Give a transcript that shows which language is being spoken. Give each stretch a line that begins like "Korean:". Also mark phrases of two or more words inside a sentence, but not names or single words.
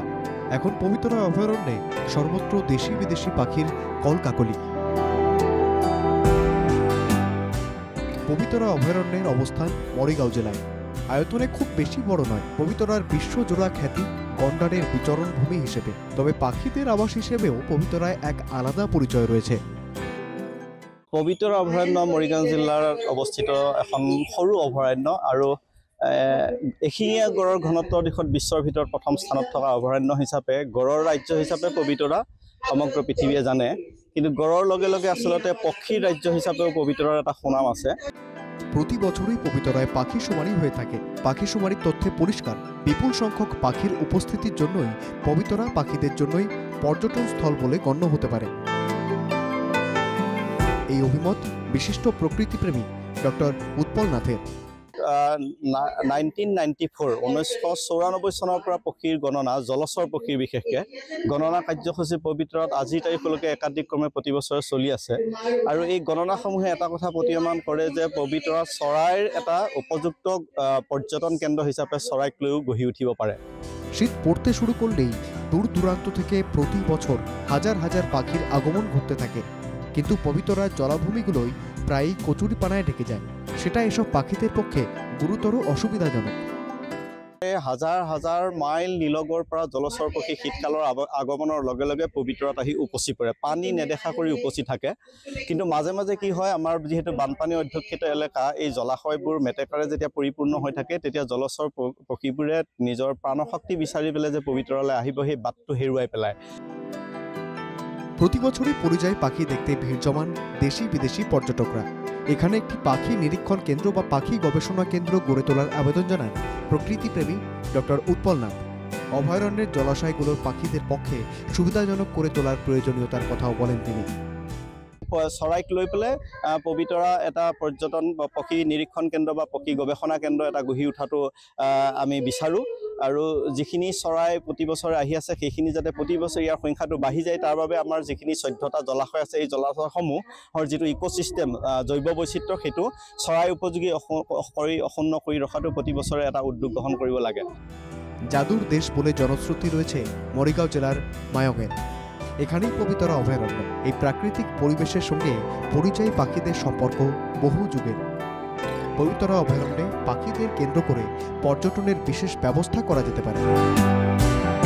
Bangla: এখন পবিতরা অভয়ারণ্যে সর্বত্র দেশি বিদেশি পাখির কলকাকলি। পবিতরা অভয়ারণ্যের অবস্থান মরিগাঁও জেলায়। আয়তনে খুব বেশি বড় নয়। পবিতরার বিশ্বজোড়া খ্যাতি গন্ডারের বিচরণ ভূমি হিসেবে, তবে পাখিদের আবাস হিসেবেও পবিতরায় এক আলাদা পরিচয় রয়েছে।
Assamese: পবিতৰা অভয়াৰণ্য মৰিগাঁও জিলাৰ অৱস্থিত এখন সৰু অভয়াৰণ্য আৰু এশিঙীয়া গড়ৰ ঘনত্বৰ দিশত বিশ্বৰ ভিতৰত প্ৰথম স্থানত থকা অভয়াৰণ্য হিচাপে গড়ৰ ৰাজ্য হিচাপে পবিতৰা সমগ্ৰ পৃথিৱীয়ে জানে। কিন্তু গড়ৰ লগে লগে আচলতে পক্ষীৰ ৰাজ্য হিচাপেও পবিতৰাৰ এটা সুনাম আছে।
Bangla: প্রতি বছরই পবিতরায় পাখি শুমারি হয়ে থাকে। পাখি শুমারির তথ্যে পরিষ্কার, বিপুল সংখ্যক পাখির উপস্থিতির জন্যই পবিতরা পাখিদের জন্যই পর্যটন স্থল বলে গণ্য হতে পারে। এই অভিমত বিশিষ্ট প্রকৃতিপ্রেমী ডক্টর উৎপল নাথের।
Assamese: 1994 চনৰ পৰা পক্ষীৰ গণনা, জলচৰ পক্ষীৰ বিশেষকৈ গণনা কাৰ্যসূচী পবিতৰাত আজিৰ তাৰিখলৈকে একাধিক্ৰমে প্ৰতি বছৰে চলি আছে। আৰু এই গণনাসমূহে এটা কথা প্ৰতীয়মান কৰে যে পবিতৰা চৰাইৰ এটা উপযুক্ত পৰ্যটন কেন্দ্ৰ হিচাপে চৰাইক লৈও গঢ়ি উঠিব পাৰে।
Bangla: শীত পড়তে শুরু করলেই দূর দূরান্ত থেকে প্রতি বছর হাজার হাজার পাখির আগমন ঘটতে থাকে। কিন্তু পবিতরার জলাভূমিগুলোই প্রায়ই কচুরিপানায় ঢেকে যায়। সেটা এসব পাখিদের পক্ষে গুরুতর অসুবিধাজনক।
Assamese: হাজাৰ হাজাৰ মাইল নীলগড়ৰ পৰা জলচৰ পক্ষী শীতকালৰ আগমনৰ লগে লগে পবিতৰাত আহি উপচি পৰে। পানী নেদেখা কৰি উপচি থাকে। কিন্তু মাজে মাজে কি হয়, আমাৰ যিহেতু বানপানী অধ্যুষিত এলেকা, এই জলাশয়বোৰ মেটেকাৰে যেতিয়া পৰিপূৰ্ণ হৈ থাকে তেতিয়া জলচৰ পক্ষীবোৰে নিজৰ প্ৰাণশক্তি বিচাৰি পেলাই যে পবিতৰালৈ আহিব সেই বাটটো হেৰুৱাই পেলায়।
Bangla: প্রতি বছরই পরিযায়ী পাখি দেখতে ভিড় জমান দেশি বিদেশি পর্যটকরা। এখানে একটি পাখি নিরীক্ষণ কেন্দ্র বা পাখি গবেষণা কেন্দ্র গড়ে তোলার আবেদন জানান প্রকৃতিপ্রেমী ডক্টর উৎপল নাথ। অভয়ারণ্যের জলাশয়গুলোর পাখিদের পক্ষে সুবিধাজনক করে তোলার প্রয়োজনীয়তার কথাও বলেন তিনি।
Assamese: চৰাইক লৈ পেলাই পবিতৰা এটা পৰ্যটন বা পক্ষী নিৰীক্ষণ কেন্দ্ৰ বা পক্ষী গৱেষণা কেন্দ্ৰ এটা গঢ়ি উঠাটো আমি বিচাৰোঁ। আৰু যিখিনি চৰাই প্ৰতি বছৰে আহি আছে সেইখিনি যাতে প্ৰতি বছৰে ইয়াৰ সংখ্যাটো বাঢ়ি যায়, তাৰ বাবে আমাৰ যিখিনি 14টা জলাশয় আছে, এই জলাশয়সমূহৰ যিটো ইক'চিষ্টেম, জৈৱ বৈচিত্ৰ্য, সেইটো চৰাই উপযোগী অক্ষুণ্ণ কৰি ৰখাটো প্ৰতি বছৰে এটা উদ্যোগ গ্ৰহণ কৰিব লাগে।
Bangla: জাদুর দেশ বলে জনশ্রুতি রয়েছে মরিগাঁও জেলার মায়ঙের। এখানেই পবিতরা অভয়ারণ্য। এই প্রাকৃতিক পরিবেশের সঙ্গে পরিযায়ী পাখিদের সম্পর্ক বহু যুগের। পবিতরা অভয়ারণ্যে পাখিদের কেন্দ্র করে পর্যটনের বিশেষ ব্যবস্থা করা যেতে পারে।